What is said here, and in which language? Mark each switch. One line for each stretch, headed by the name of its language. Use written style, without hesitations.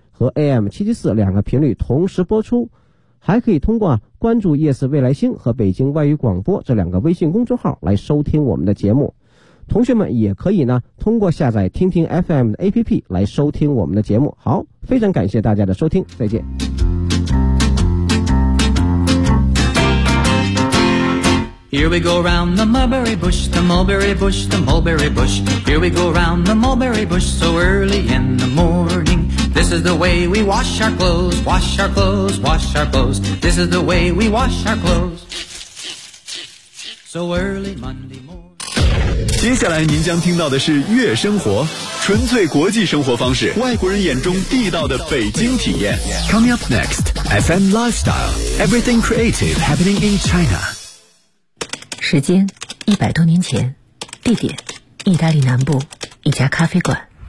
Chinese: 和 AM774 两个频率同时播出，还可以通过关注夜市未来星和北京外语广播这两个微信公众号来收听我们的节目。同学们也可以呢通过下载听听 FM 的 APP 来收听我们的节目。好，非常感谢大家的收听，再见。
English: Here we go round the mulberry bush, the mulberry bush, the mulberry bush. Here we go round the mulberry bush so early in the morning. This is the way we wash our clothes, wash our clothes, wash our clothes. This is the way we wash our clothes. So early Monday morning.
Chinese: 接下来您将听到的是月生活，纯粹国际生活方式，外国人眼中地道的北京体验。
English: Coming up next, FM Lifestyle, everything creative happening in China.
Chinese: 时间100多年前，地点意大利南部一家咖啡馆。